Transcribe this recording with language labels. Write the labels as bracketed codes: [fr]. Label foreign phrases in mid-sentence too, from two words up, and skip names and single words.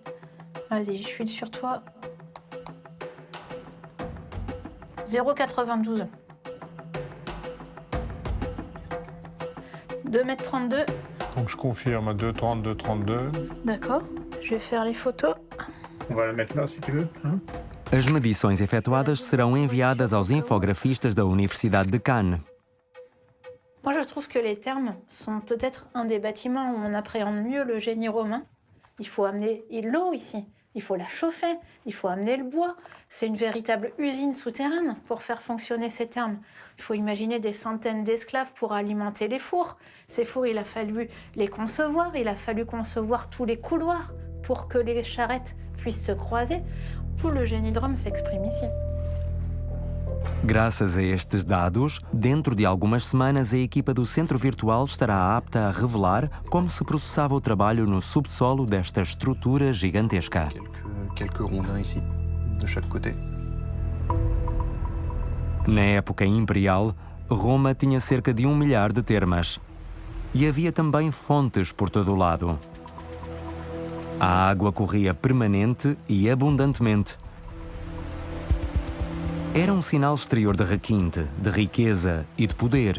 [fr] Vas-y, je suis sur toi. 0,92. 2,32 m. Donc je confirme 2,32, 32. D'accord. Je vais faire les photos. On va la mettre là si tu veux. Hein? [pt] As medições efetuadas serão enviadas aos infografistas da Universidade de Cannes. [fr] Moi, je trouve que les thermes sont peut-être un des bâtiments où on appréhende mieux le génie romain. Il faut amener l'eau ici, il faut la chauffer, il faut amener le bois. C'est une véritable usine souterraine pour faire fonctionner ces thermes. Il faut imaginer des centaines d'esclaves pour alimenter les fours. Ces fours, il a fallu les concevoir, il a fallu concevoir tous les couloirs pour que les charrettes puissent se croiser. Tout le génie de Rome s'exprime ici. [pt] Graças a estes dados, dentro de algumas semanas a equipa do Centro Virtual estará apta a revelar como se processava o trabalho no subsolo desta estrutura gigantesca. [fr] Quelques rondins ici, de chaque côté. [pt] Na época imperial, Roma tinha cerca de 1 milhar de termas. E havia também fontes por todo o lado. A água corria permanente e abundantemente. Era um sinal exterior de requinte, de riqueza e de poder.